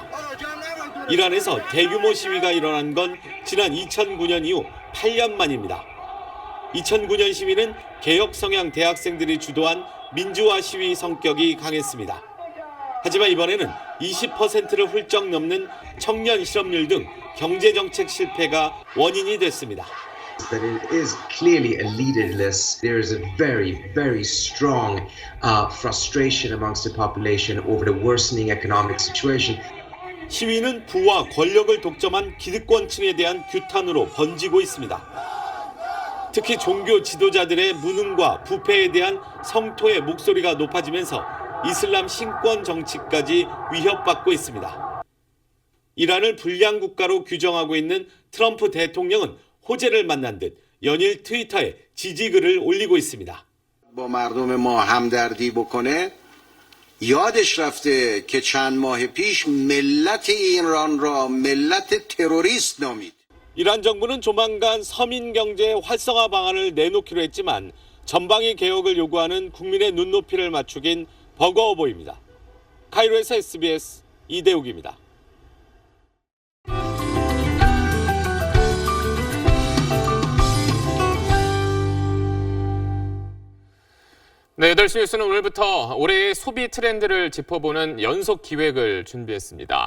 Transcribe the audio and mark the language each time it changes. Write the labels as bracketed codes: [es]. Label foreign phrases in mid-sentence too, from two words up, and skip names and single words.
[ko] 이란에서 대규모 시위가 일어난 건 지난 2009년 이후 8년 만입니다. 2009년 시위는 개혁 성향 대학생들이 주도한 민주화 시위 성격이 강했습니다. 하지만 이번에는 20%를 훌쩍 넘는 청년 실업률 등 경제정책 실패가 원인이 됐습니다. [en] That it is clearly a leaderless. There is a very strong frustration amongst the population over the worsening economic situation. [ko] 시위는 부와 권력을 독점한 기득권층에 대한 규탄으로 번지고 있습니다. 특히 종교 지도자들의 무능과 부패에 대한 성토의 목소리가 높아지면서 이슬람 신권 정치까지 위협받고 있습니다. 이란을 불량 국가로 규정하고 있는 트럼프 대통령은 호재를 만난 듯 연일 트위터에 지지글을 올리고 있습니다. [fa] با مردم ما همدردی بکنه یادش رفته که چند ماه پیش ملت ایران را ملت تروریست نامید. [ko] 이란 정부는 조만간 서민 경제 활성화 방안을 내놓기로 했지만 전방위 개혁을 요구하는 국민의 눈높이를 맞추긴 버거워 보입니다. 카이로에서 SBS 이대욱입니다. 네, 8시 뉴스는 오늘부터 올해의 소비 트렌드를 짚어보는 연속 기획을 준비했습니다.